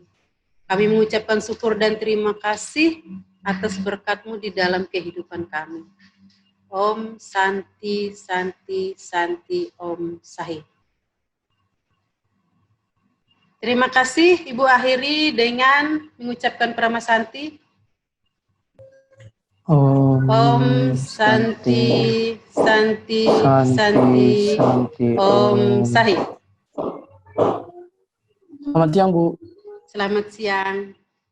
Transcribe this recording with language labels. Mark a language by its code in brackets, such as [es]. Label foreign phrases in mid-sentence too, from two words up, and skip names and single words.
[id] Kami mengucapkan syukur dan terima kasih atas berkat-Mu di dalam kehidupan kami. [sa] Om Santi, Santi, Santi, Om Sahih. [id] Terima kasih, Ibu akhiri dengan mengucapkan Pramasanti. [sa] Om Santi, Santi, Santi, Om Sahih. [id] Selamat siang, Bu. Selamat siang.